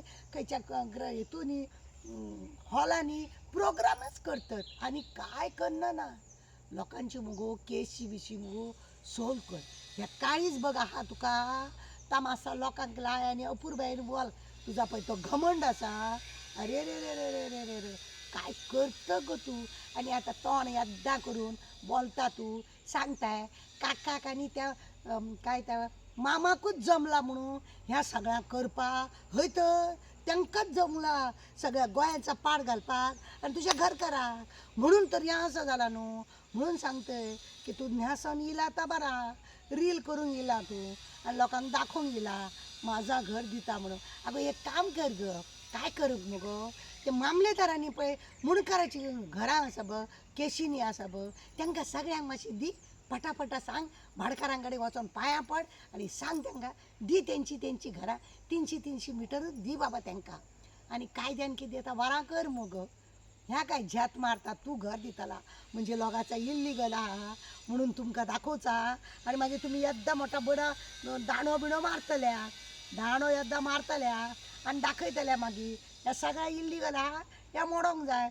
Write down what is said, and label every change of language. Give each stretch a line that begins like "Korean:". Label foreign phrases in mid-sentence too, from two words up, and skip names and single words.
Konkani: खंयच्या हेतूनी हॉलांनी प्रोग्रामच करतात आणि काय करना ना लोकांची मुगो केसी बिशी मुगो सोल्व कर ह्या काळीच बघ आहा तुका तमासा लोकांक लाय आणि अपूर्बायेन बोल तुझा पळय तो घमंड आसा अरे रे रे रे रे रे रे रे काय करता गो तू आणि आता तोंड येद्दा करून बोलता तू सांगताय काकाक आणि त्या काय त्या मामाकूच जमला म्हणून ह्या सगळ्या करपा हय तर त्यांकाच जमला सगळ्या गोंयांचा पाड घालपाक आणि तुझ्या घर करा म्हणून तर ह्या असं झाला न्हू. म्हणून सांगतंय की तू न्यासन येला आता बरा रील करून येला तू आणि लोकांना दाखवून गेला माझा घर दिता म्हणून. अगं एक काम कर ग, काय कर मगो ते मामलेदारांनी पळय मुणकाराची घरां आसा बघ केशीनी आसा बघ त्यांका सगळ्यांक मातशी दी पटापटा सांग. भाडकारांकडे वचून पाया पड आणि सांग त्यांना दी त्यांची घरां 300 मिटरूच दी बाबा त्यांका. आणि कायद्यान कितें येता वरां कर मग. ह्या काय झ्यात मारता तू घर दिताला म्हणजे लोकांचा इल्लीगल आहा म्हणून तुमकां दाखोवचा आणि मागीर तुमी येद्दा मोठा बडा दाणो बिणो मारतल्या दाणो येद्दा मारतल्या आणि दाखयतल्या मागीर ह्या सगळ्या इल्लीगल आहा ह्या मोडोंक जाय.